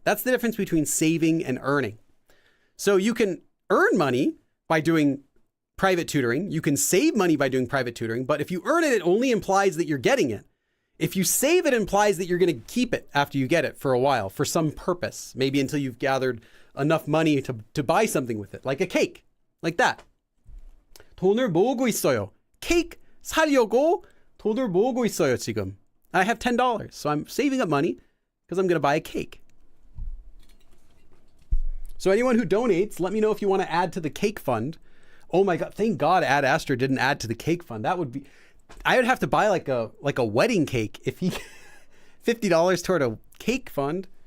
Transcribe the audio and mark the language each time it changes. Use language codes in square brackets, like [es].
[en] That's the difference between saving and earning. So you can earn money by doing private tutoring. You can save money by doing private tutoring, but if you earn it, it only implies that you're getting it. If you save it, implies that you're going to keep it after you get it for a while, for some purpose, maybe until you've gathered enough money to buy something with it, like a cake, like that. [ko] 돈을 모으고 있어요. Cake 사려고 돈을 모으고 있어요, 지금. [en] I have $10, so I'm saving up money because I'm going to buy a cake. So anyone who donates, let me know if you want to add to the cake fund. Oh my God, thank God Ad Astra didn't add to the cake fund. That would be, I would have to buy like a wedding cake if he, $50 toward a cake fund.